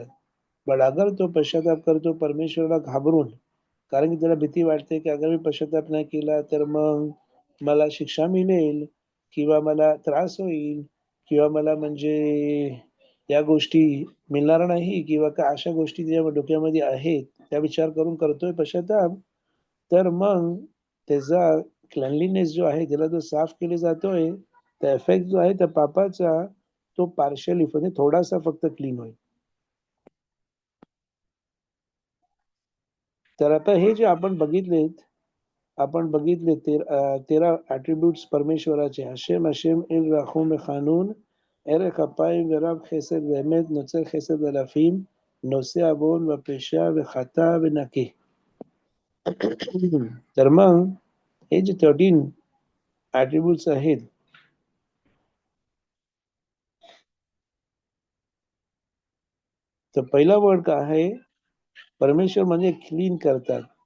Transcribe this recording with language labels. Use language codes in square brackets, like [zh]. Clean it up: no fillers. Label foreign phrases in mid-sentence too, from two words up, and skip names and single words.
[mr] पण अगर तो पश्चाताप करतो परमेश्वराला घाबरून, कारण की त्याला भीती वाटते की अगर मी पश्चाताप नाही केला तर मग मला शिक्षा मिळेल किंवा मला त्रास होईल किंवा मला म्हणजे या गोष्टी मिळणार नाही किंवा काय अशा गोष्टी त्याच्या डोक्यामध्ये आहेत, त्या विचार करून करतोय पश्चाताप, तर मग त्याचा क्लॅनलीनेस जो आहे त्याला तो साफ केले जातोय, त्या इफेक्ट जो आहे त्या पापाचा तो पार्शली म्हणजे थोडासा फक्त क्लीन होईल. तर आता हे जे आपण बघितले 13 ॲट्रिब्यूट्स परमेश्वराचे, [he] השם השם אל רחום וחנון ערך אפיים ורב חסד ואמת נוצר חסד אלפים נושא עוון ופשע וחטא ונקי. [mr] तर मग हे जे 13 ॲट्रिब्यूट्स आहेत, तर पहिला वर्ड काय आहे? परमेश्वर म्हणजे क्लीन करतात.